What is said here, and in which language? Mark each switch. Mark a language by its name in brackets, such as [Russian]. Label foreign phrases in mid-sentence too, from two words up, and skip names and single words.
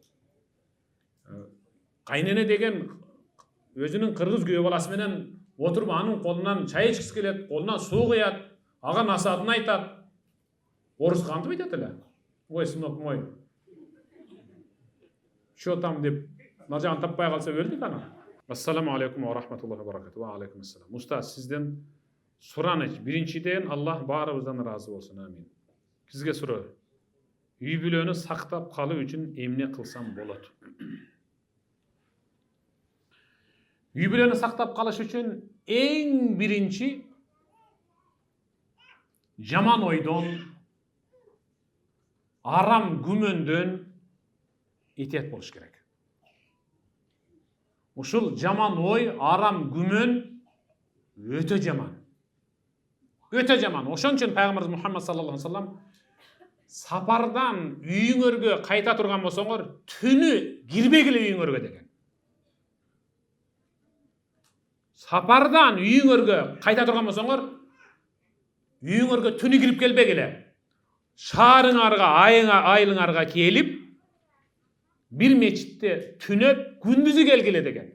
[Kyrgyz] Кайнене деген өзүнүн кыргыз күйөө баласы менен отуруп анын колунан чай ичкиси келет, колунан суу куят, ага насаатын айтат. Орусча кантип айтат эле? [Russian] Ой, сынок мой. Чё там [Kyrgyz] деп, мына таппай калса өлдүк ана. [Arabic] السلام عليكم ورحمة الله وبركاته. وعليكم السلام. [Kyrgyz] Устаз, сизден сураныч. Биринчиден Аллах баарыбыздан ыраазы болсун. Амин. Сизге суроо. Үй бүлөнү сактап калуу үчүн эмне кылсам болот? Үй бүлөнү сактап калыш үчүн эң биринчи жаман ойдон, арам күмөндөн итет болуш керек. Ушул жаман ой, арам күмөн өтө жаман. Өтө жаман. Ошон үчүн Пайгамбарыбыз Мухаммад [Arabic] صلى الله عليه وسلم [Kyrgyz] сапардан үйүңөргө кайта турган болсоңор, түнү кирбегиле үйүңөргө деген. Сапардан үйүңөргө кайта турган болсоңор, үйүңөргө түнү кирип келбегиле. Шаарыңарга, айылыңарга келип, бир мечитте түнөп, күндүзү келгиле деген.